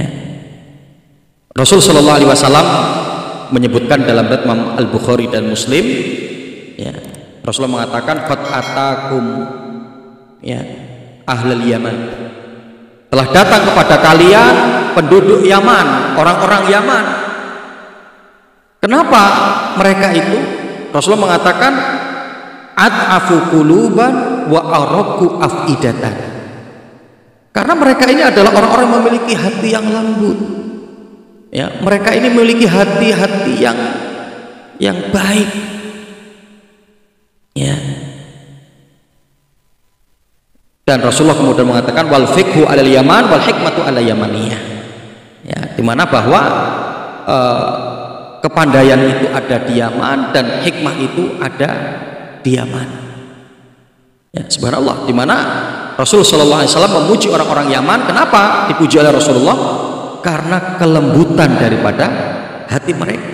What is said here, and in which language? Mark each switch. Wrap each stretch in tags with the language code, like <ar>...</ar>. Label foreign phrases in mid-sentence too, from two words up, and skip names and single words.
<id>Rasul</id> <ar>صلى الله عليه وسلم</ar> <id>menyebutkan dalam riwayat Imam Al-Bukhari dan Muslim, ya, Rasulullah mengatakan</id> <ar>قد أتاكم يا أهل اليمن,</ar> <id>telah datang kepada kalian penduduk Yaman, orang-orang Yaman. Kenapa mereka itu? Rasulullah mengatakan</id> <ar>أضعف قلوبا وأرق أفئدة.</ar> <id>Karena mereka ini adalah orang-orang yang memiliki hati yang lembut. Ya, mereka ini memiliki hati-hati yang baik. Ya. Dan Rasulullah kemudian mengatakan</id> <ar>والفقه على اليمن والحكمة على يمانية.</ar> <id>Ya, di mana bahwa kepandaian itu ada di Yaman dan hikmah itu ada di Yaman. Ya, subhanallah, di mana Rasulullah</id> <ar>صلى الله عليه وسلم</ar> <id>memuji orang-orang Yaman. Kenapa dipuji oleh Rasulullah? Karena kelembutan daripada hati mereka.</id>